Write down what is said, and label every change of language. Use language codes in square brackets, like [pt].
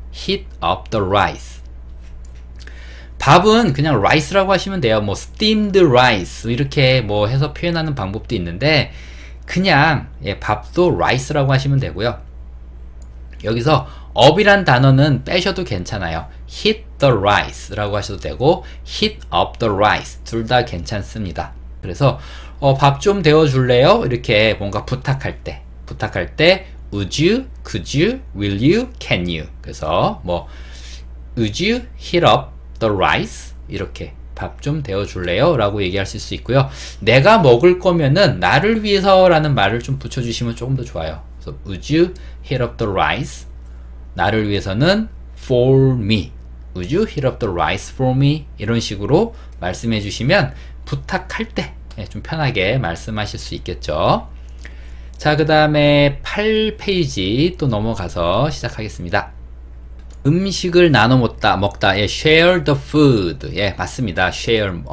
[en] heat up the rice. [ko] 밥은 그냥 rice라고 하시면 돼요. 뭐 [en] steamed rice [ko] 이렇게 뭐 해서 표현하는 방법도 있는데 그냥 밥도 rice라고 하시면 되고요. 여기서 up이란 단어는 빼셔도 괜찮아요. [en] heat the rice [ko] 라고 하셔도 되고 [en] heat up the rice [ko] 둘 다 괜찮습니다. 그래서 밥 좀 데워줄래요? 이렇게 뭔가 부탁할 때 [en] would you, could you, will you, can you. [ko] 그래서 뭐 [en] would you heat up the rice [ko] 이렇게 밥 좀 데워줄래요? 라고 얘기하실 수 있고요. 내가 먹을 거면은 나를 위해서 라는 말을 좀 붙여주시면 조금 더 좋아요. 그래서 [en] would you heat up the rice? [ko] 나를 위해서는 [en] for me. would you heat up the rice for me? [ko] 이런 식으로 말씀해 주시면 부탁할 때 좀 편하게 말씀하실 수 있겠죠. 자, 그 다음에 8페이지 또 넘어가서 시작하겠습니다. 음식을 나눠 먹다. [en] share the food. [ko] 맞습니다. share.